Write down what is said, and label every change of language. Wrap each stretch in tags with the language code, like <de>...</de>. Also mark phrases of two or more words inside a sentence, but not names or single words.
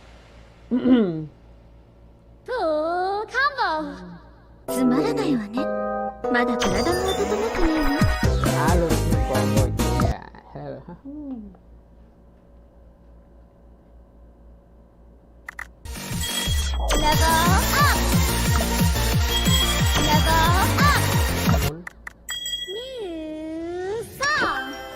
<ja>フーカンボつまらないわねまだ体も温まってないわ</ja> <es>Ah, los 5 ya.</es> <en>Level up Level up New song</en>